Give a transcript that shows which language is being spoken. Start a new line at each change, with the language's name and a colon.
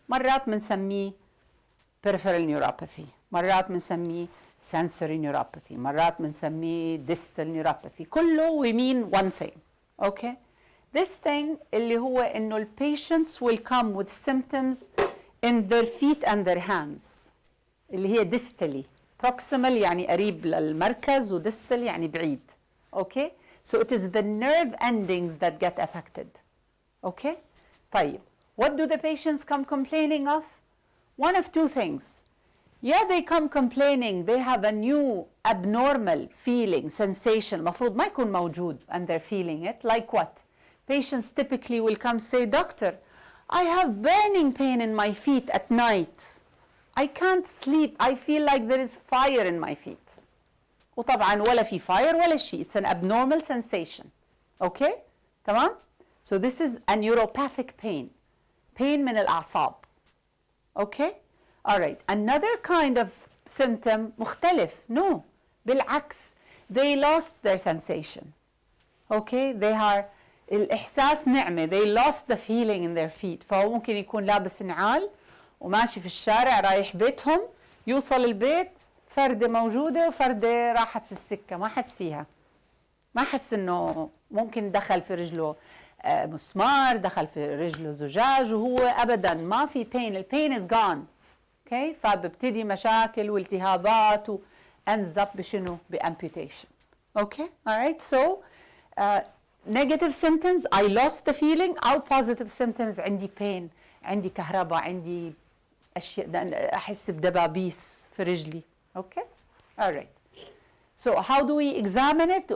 Arabic: مرات بنسميه peripheral neuropathy. مرات بنسميه sensory neuropathy. مرات بنسميه
English: distal neuropathy. كله we mean one thing. Okay? This thing
Arabic: اللي هو إنه
English: ال patients will come with symptoms in their feet and their hands.
Arabic: اللي هي distally. Proximal يعني قريب للمركز و distal يعني بعيد.
English: Okay? So it is the nerve endings that get affected. Okay?
Arabic: طيب.
English: What do the patients come complaining of? One of two things. Yeah, they come complaining they have a new abnormal feeling, sensation.
Arabic: المفروض ما يكون موجود
English: and they're feeling it. Like what? Patients typically will come say, Doctor, I have burning pain in my feet at night. I can't sleep. I feel like there is fire in my feet.
Arabic: وطبعا ولا في fire ولا شيء.
English: It's an abnormal sensation. Okay?
Arabic: تمام?
English: So this is a neuropathic pain.
Arabic: Pain من الأعصاب.
English: Okay? All right. Another kind of symptom
Arabic: مختلف. No. بالعكس.
English: They lost their sensation. Okay? They are
Arabic: الإحساس نعمة.
English: They lost the feeling in their feet.
Arabic: فهو ممكن يكون لابس نعال وماشي في الشارع رايح بيتهم يوصل البيت فردة موجودة وفردة راحت في السكة ما حس فيها. ما حس إنه ممكن دخل في رجله مسمار دخل في رجله زجاج وهو أبداً ما في pain.
English: ال pain is gone. Okay?
Arabic: فببتدي مشاكل والتهابات و
English: ends up
Arabic: بشنو؟ بamputation.
English: Okay? All right? So negative symptoms I lost the feeling
Arabic: أو
English: positive symptoms
Arabic: عندي pain عندي كهرباء عندي أشياء أحس بدبابيس في رجلي.
English: Okay? All right. So how do we examine it?